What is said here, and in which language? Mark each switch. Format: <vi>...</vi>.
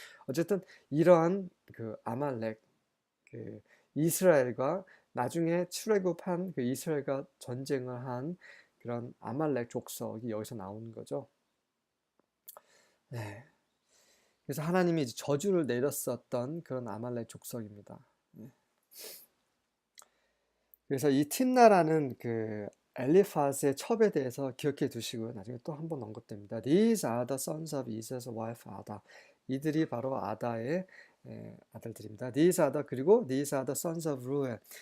<ko>어쨌든 이러한 그 아말렉, 그 이스라엘과 나중에 출애굽한 그 이스라엘과 전쟁을 한 그런 아말렉 족속이 여기서 나오는 거죠. 네. 그래서 하나님이 이제 저주를 내렸었던 그런 아말렉 족속입니다. 네. 그래서 이 팀나라는 그 엘리파스의 첩에 대해서 기억해 두시고 나중에 또 한 번 언급됩니다.</ko> <en>These are the sons of Esau's wife Ada.</en> <ko>이들이 바로 아다의 아들들입니다.</ko> <en>그리고 these are the sons of Reuel.</en>